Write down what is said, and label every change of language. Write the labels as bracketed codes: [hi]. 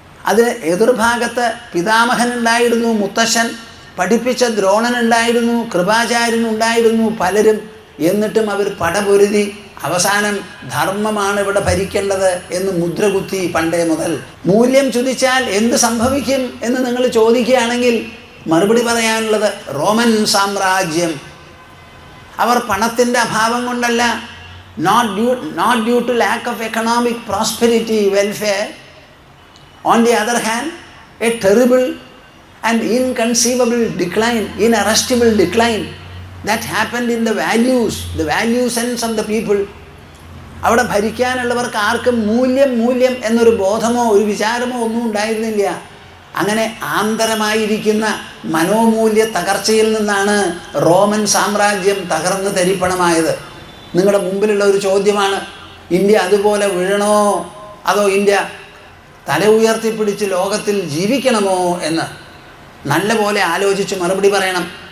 [ml] അതിന് എതിർഭാഗത്ത് പിതാമഹനുണ്ടായിരുന്നു, മുത്തശ്ശൻ, പഠിപ്പിച്ച ദ്രോണനുണ്ടായിരുന്നു, കൃപാചാര്യനുണ്ടായിരുന്നു, പലരും. എന്നിട്ടും അവർ പടപൊരുതി അവസാനം ധർമ്മമാണ് ഇവിടെ ഭരിക്കേണ്ടത് എന്ന് മുദ്രകുത്തി പണ്ടേ മുതൽ. മൂല്യം ചുതിച്ചാൽ എന്ത് സംഭവിക്കും എന്ന് നിങ്ങൾ ചോദിക്കുകയാണെങ്കിൽ മറുപടി പറയാനുള്ളത് റോമൻ സാമ്രാജ്യം. അവർ പണത്തിൻ്റെ അഭാവം കൊണ്ടല്ല, [en] not due to lack of economic prosperity, welfare. On the other hand, a terrible and inconceivable decline, inarrestable decline that happened in the value sense of the people. [ml] അവിടെ ഭരിക്കാനുള്ളവർക്ക് ആർക്കും മൂല്യം എന്നൊരു ബോധമോ ഒരു വിചാരമോ ഒന്നും ഉണ്ടായിരുന്നില്ല. അങ്ങനെ ആന്തരമായിരിക്കുന്ന മനോമൂല്യ തകർച്ചയിൽ നിന്നാണ് റോമൻ സാമ്രാജ്യം തകർന്ന് തരിപ്പണമായത്. നിങ്ങളുടെ മുമ്പിലുള്ള ഒരു ചോദ്യമാണ്, ഇന്ത്യ അതുപോലെ വീഴണോ അതോ ഇന്ത്യ തല ഉയർത്തിപ്പിടിച്ച് ലോകത്തിൽ ജീവിക്കണമോ എന്ന് നല്ല പോലെ ആലോചിച്ച് മറുപടി പറയണം.